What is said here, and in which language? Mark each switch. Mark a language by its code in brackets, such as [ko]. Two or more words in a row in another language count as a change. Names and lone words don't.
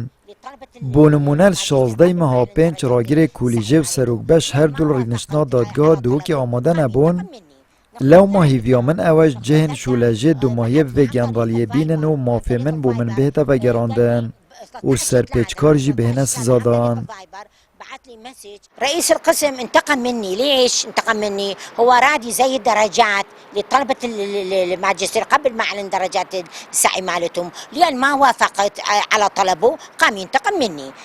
[ku] Bo nimûne li 16 meha pênc ragirê kûlîjê û serokbeş her du li rêniştina dadgeha Duhokê amade nebûn, lewma hîviya min ew e ji cihên şûlejê dumahiyê vê gendaliyê bînin û mafê min bû min bihête vegerandin û serpêçkar jî bihêne sizadan. [ar] بعت لي مسج رئيس القسم انتقم مني. ليش انتقم مني؟ هو راد يزيد درجات لطلبة الماجستير قبل ما اعلن درجات السعي مالتهم، لأن ما وافقت على طلبه قام ينتقم مني.